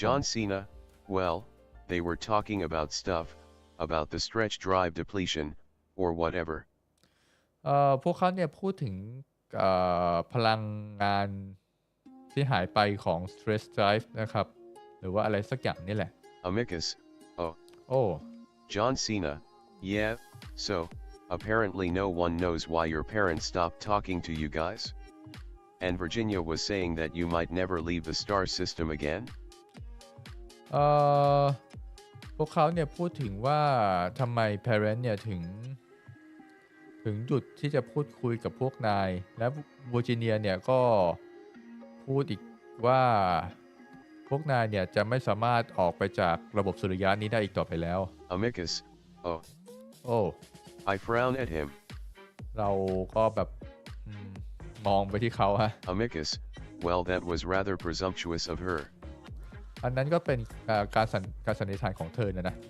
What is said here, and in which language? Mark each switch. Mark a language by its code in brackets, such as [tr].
[en] John Cena, well, they were talking about stuff, about the stretch drive depletion, or whatever, [th] พวกเขาเนี่ยพูดถึงพลังงานที่หายไปของ stress drive นะครับหรือว่าอะไรสักอย่างนี่แหละ [en] Amicus, oh, [th] โอ้ [en] John Cena, yeah, so, apparently no one knows why your parents stopped talking to you guys? And Virginia was saying that you might never leave the star system again? [th] เอ่อพวกเขาเนี่ยพูดถึงว่าทำไม parent เนี่ยถึงหยุดที่จะพูดคุยกับพวกนายและเวอร์จิเนียเนี่ยก็พูดอีกว่าพวกนายเนี่ยจะไม่สามารถออกไปจากระบบสุริยะนี้ได้อีกต่อไปแล้ว [en] Amicus, oh, [th] โอ้ [en] I frown at him. [th] เราก็แบบมองไปที่เขาฮะ [en] Amicus, well that was rather presumptuous of her. [th] อันนั้นก็เป็นการสันนิษฐานของเธอนะ